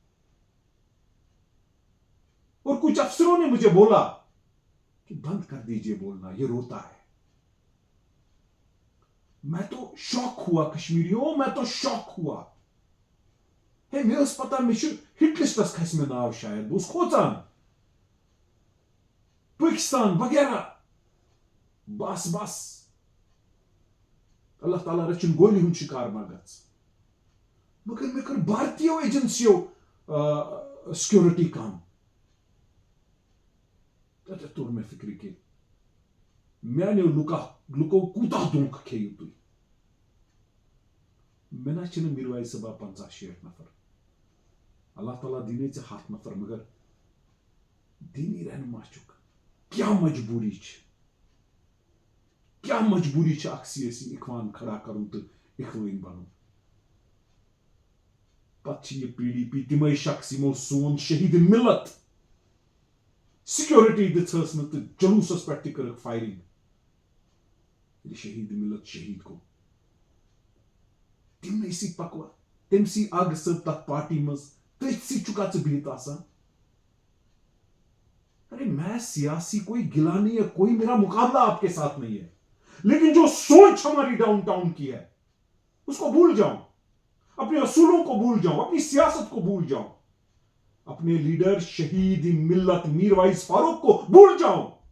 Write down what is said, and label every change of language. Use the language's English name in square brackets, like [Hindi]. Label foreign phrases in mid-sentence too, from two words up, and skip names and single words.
[Urdu] اور کچھ افسروں نے مجھے بولا کہ بند کر دیجئے بولنا, یہ روتا ہے. میں تو شوق ہوا کشمیریوں, میں تو شوق ہوا. [Kashmiri] ہے مے اس پتہ مے [English] hit lists [Kashmiri] کھس میں ناو شاید, بہ کھوژان پاکستان وغیرہ. بس بس, [Arabic] اللہ تعالیٰ [Kashmiri] رچن گولی ہند شکار ما گژھ. مگر مے کر بھارتیو ایجنسیو سیکیورٹی کم. تتھ توٚر مےٚ فکر کہ میانیو لُکو کوٗتاہ دھوکہ کھیٚیِو تُہۍ. مےٚ نہ چھِنہٕ میروائز صٲبا 50-60 نفر, [Arabic] اللہ تعالیٰ [Kashmiri] دینے ژےٚ 100 نفر, مگر دینی رہنما چھُکھ. کیا مجبوری چھ, کیا مجبوری چھ اکھ سیاسی اخوان کھڑا کرُن تہٕ اخوٲنی بنُن. پتہٕ چھِ یہ PDP تِمے شخص یِمو سون شہید ملت سیکیورٹی دِژہس نہٕ تہٕ جلوٗسس پٮ۪ٹھ تہِ کٔرٕکھ فایرنگ. ییٚلہِ شہید ملت شہید گوٚو, تمنے سی پکوا, تم سی آگ صٲب تتھ پارٹی مز, تٔتھۍ سی چھُکا ژٕ بِہِتھ آسان. [Urdu] ارے میں سیاسی کوئی گلا نہیں ہے, کوئی میرا مقابلہ آپ کے ساتھ نہیں ہے, لیکن جو سوچ ہماری ڈاؤن ٹاؤن کی ہے اس کو بھول جاؤں, اپنے اصولوں کو بھول جاؤں, اپنی سیاست کو بھول جاؤں, اپنے لیڈر شہید ملت میروائز فاروق کو بھول جاؤں.